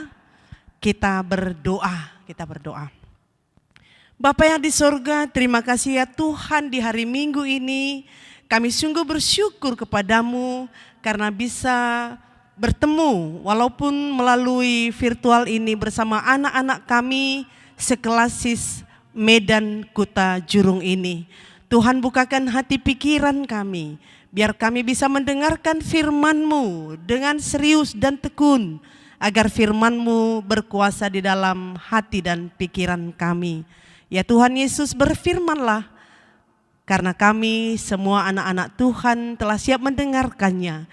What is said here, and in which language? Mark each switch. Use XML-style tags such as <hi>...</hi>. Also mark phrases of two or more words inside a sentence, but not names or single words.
<id>Kita berdoa. Bapa yang di sorga, terima kasih ya Tuhan di hari Minggu ini. Kami sungguh bersyukur kepadamu karena bisa bertemu walaupun melalui virtual ini bersama anak-anak kami seklasis Medan Kuta Jurung ini. Tuhan bukakan hati pikiran kami, biar kami bisa mendengarkan firman-Mu dengan serius dan tekun, agar firman-Mu berkuasa di dalam hati dan pikiran kami. Ya Tuhan Yesus, berfirmanlah, karena kami semua anak-anak Tuhan telah siap mendengarkannya.</id>